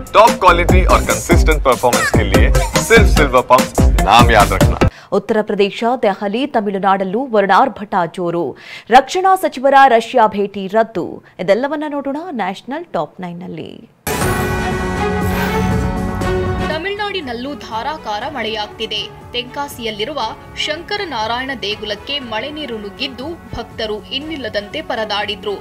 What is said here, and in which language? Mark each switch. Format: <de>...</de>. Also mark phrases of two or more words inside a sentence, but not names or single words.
<en>top quality</en> <hi>और</hi> <en>consistent performance</en> <hi>के लिए सिर्फ सिल्वर पंप नाम याद रखना।</hi> <kn>ಉತ್ತರ ಪ್ರದೇಶ, ದೆಹಲಿ, ತಮಿಳುನಾಡಲ್ಲೂ ವರ್ಣಾರ್ಭಟ ಜೋರು. ರಕ್ಷಣಾ ಸಚಿವರ ರಷ್ಯಾ ಭೇಟಿ ರದ್ದು. ಇದೆಲ್ಲವನ್ನ ನೋಡೋಣ ನ್ಯಾಷನಲ್ ಟಾಪ್ 9 ನಲ್ಲಿ. ತಮಿಳುನಾಡಿನಲ್ಲೂ ಧಾರಾಕಾರ ಮಳೆಯಾಗ್ತಿದೆ. ತೆಂಕಾಸಿಯಲ್ಲಿರುವ ಶಂಕರನಾರಾಯಣ ದೇಗುಲಕ್ಕೆ ಮಳೆ ನೀರು ನುಗ್ಗಿದ್ದು ಭಕ್ತರು ಇನ್ನಿಲ್ಲದಂತೆ ಪರದಾಡಿದ್ರು.</kn>